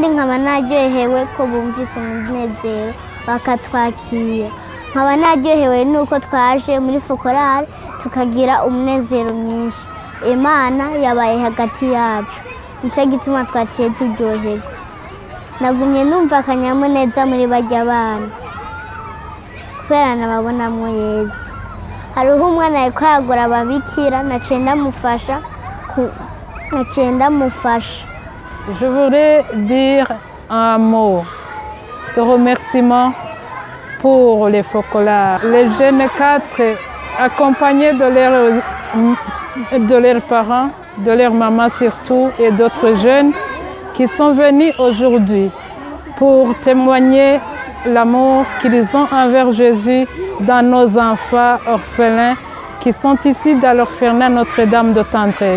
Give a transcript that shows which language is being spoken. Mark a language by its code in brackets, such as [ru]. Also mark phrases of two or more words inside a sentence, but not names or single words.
[rn] nkaba naryohewe ko bumvise umunezero bakatwakira nkaba naryohewe nuko twaje muri Focolari tukagira umunezero mwinshi Imana yabaye hagati yacu nicyo gituma twaciye turyoherwa nagumye numva akanyamuneza muri barya bana kubera nababonamwo Yesu hariho umwana ariko yagura ababikira naciye ndamufasha. [fr] Je voudrais dire un mot de remerciement pour les Focolari. Les jeunes 4 accompagnés de leurs parents, de leurs mamans surtout et d'autres jeunes qui sont venus aujourd'hui pour témoigner l'amour qu'ils ont envers Jésus dans nos enfants orphelins qui sont ici dans l'orphelinat Notre Dame de Tendresse.